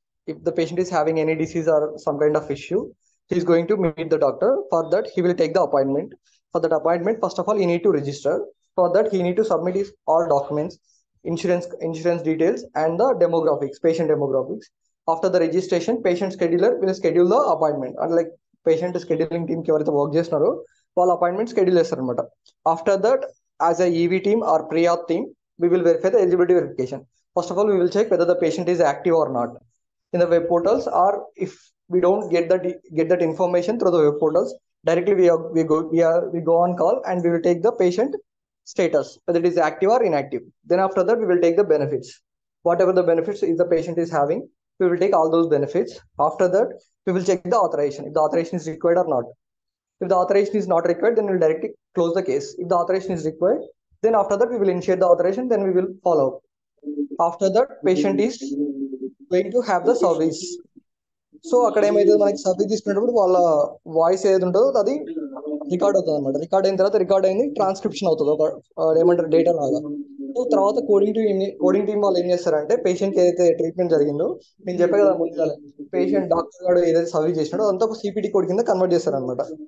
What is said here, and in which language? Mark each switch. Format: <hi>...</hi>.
<en>If the patient is having any disease or some kind of issue, he is going to meet the doctor. For that, he will take the appointment. For that appointment, first of all, he need to register. For that, he need to submit his all documents, insurance details, and the demographics, patient demographics. After the registration, patient scheduler will schedule the appointment. Unlike patient scheduling team</en> <te>ki ఎవరైతే work చేస్తున్నారో వాళ్ళ appointment schedule చేస్తారు అనమాట.</te> <en>After that, as a EV team or pre-auth team, we will verify the eligibility verification. First of all, we will check whether the patient is active or not in the web portals, or if we don't get that information through the web portals, directly we go on call and we will take the patient status, whether it is active or inactive. Then after that, we will take the benefits. Whatever the benefits is the patient is having, we will take all those benefits. After that, we will check the authorization, if the authorization is required or not. If the authorization is not required, then we'll directly close the case. If the authorization is required, then after that we will initiate the authorization, then we will follow up. After that, patient is going to have the service.</en> <te>So అక్కడ ఏమైతుంది, మనకి service తీసుకునేటప్పుడు వాళ్ళ voice ఏది ఉంటుందో అది record అవుతుంది అనమాట. రికార్డ్ అయిన తర్వాత రికార్డ్ అయింది ట్రాన్స్క్రిప్షన్ అవుతుంది, ఒక ఏమంటారు డేటా లాగా. సో తర్వాత కోడింగ్ టీమ్ వాళ్ళు ఏం చేస్తారంటే పేషెంట్ ఏదైతే ట్రీట్మెంట్ జరిగిందో, నేను చెప్పే కదా ముందుగా, పేషెంట్ డాక్టర్ గారు ఏదైతే సర్వీస్ చేసినాడో అదంతా ఒక సిపిటి కోడ్ కింద కన్వర్ట్ చేస్తారు అనమాట.</te>